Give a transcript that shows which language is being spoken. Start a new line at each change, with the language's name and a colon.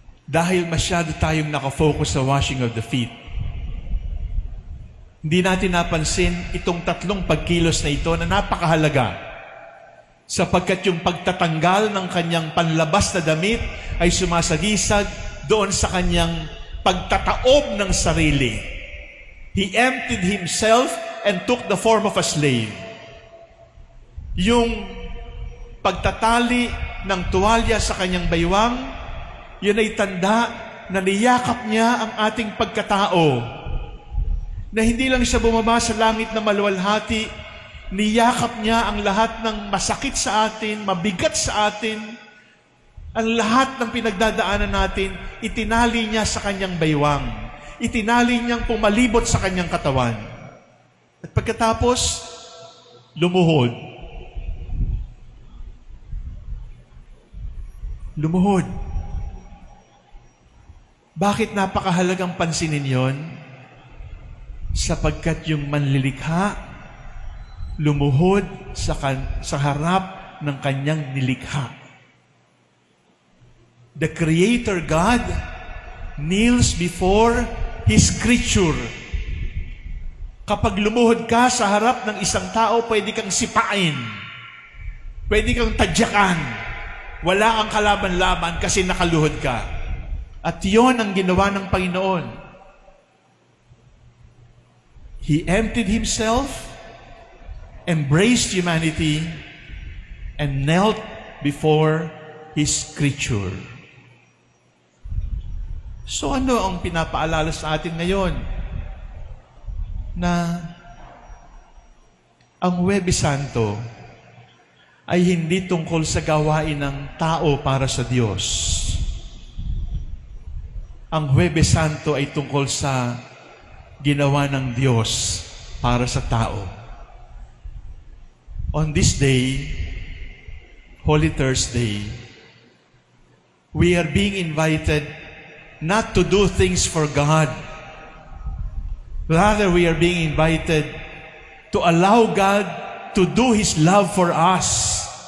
Filipino: Dahil masyado tayong nakafocus sa
English: washing of the feet,
Filipino: hindi natin napansin itong 3 pagkilos na ito na napakahalaga, sapagkat yung pagtatanggal ng kanyang panlabas na damit ay sumasagisag doon sa kanyang pagtataob ng sarili.
English: He emptied himself and took the form of a slave.
Filipino: Yung pagtatali ng tuwalya sa kanyang baywang, yun ay tanda na niyakap niya ang ating pagkatao. Na hindi lang siya bumaba sa langit na maluwalhati, niyakap niya ang lahat ng masakit sa atin, mabigat sa atin, ang lahat ng pinagdadaanan natin, itinali niya sa kanyang baywang. Itinali niyang pumalibot sa kanyang katawan. At pagkatapos, lumuhod. Lumuhod. Bakit napakahalagang pansinin yon? Sapagkat yung manlilikha, lumuhod sa harap ng kanyang nilikha.
English: The Creator God kneels before His creature.
Filipino: Kapag lumuhod ka sa harap ng isang tao, pwede kang sipain. Pwede kang tadyakan. Wala kang kalaban-laban kasi nakaluhod ka. At yon ang ginawa ng Panginoon.
English: He emptied Himself, embraced humanity, and knelt before His creature.
Filipino: So ano ang pinapaalala sa atin ngayon? Na ang Huwebes Santo ay hindi tungkol sa gawain ng tao para sa Diyos. Ang Huwebes Santo ay tungkol sa ginawa ng Diyos para sa tao.
English: On this day, Holy Thursday, we are being invited not to do things for God. Rather, we are being invited to allow God to do His love for us.